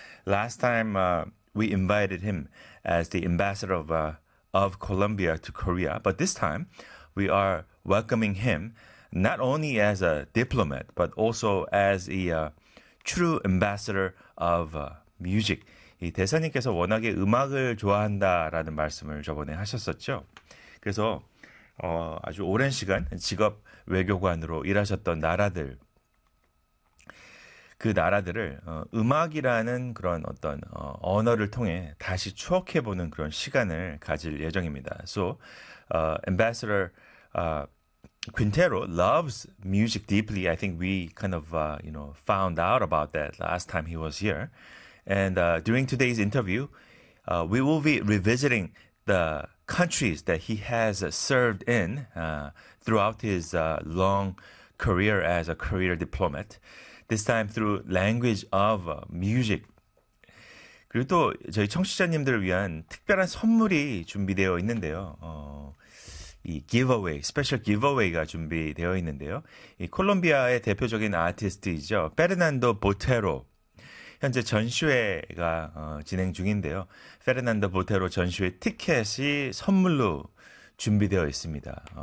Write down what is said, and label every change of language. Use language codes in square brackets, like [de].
[en] Last time we invited him as the ambassador of Colombia to Korea, but this time we are welcoming him not only as a diplomat but also as a true ambassador of music. [ko] 이 대사님께서 워낙에 음악을 좋아한다라는 말씀을 저번에 하셨었죠. 그래서 아주 오랜 시간 직업 외교관으로 일하셨던 나라들 그 나라들을 음악이라는 그런 어떤 언어를 통해 다시 추억해보는 그런 시간을 가질 예정입니다. [en] So, Ambassador Quintero loves music deeply. I think we kind of found out about that last time he was here. And during today's interview, we will be revisiting the countries that he has served in throughout his long career as a career diplomat, this time through language of music. [ko] 그리고 또 저희 청취자님들을 위한 특별한 선물이 준비되어 있는데요. 이 giveaway, special giveaway가 준비되어 있는데요. 이 콜롬비아의 대표적인 아티스트이죠. 페르난도 보테로. 현재 전시회가 진행 중인데요. 페르난도 보테로 전시회 티켓이 선물로 준비되어 있습니다.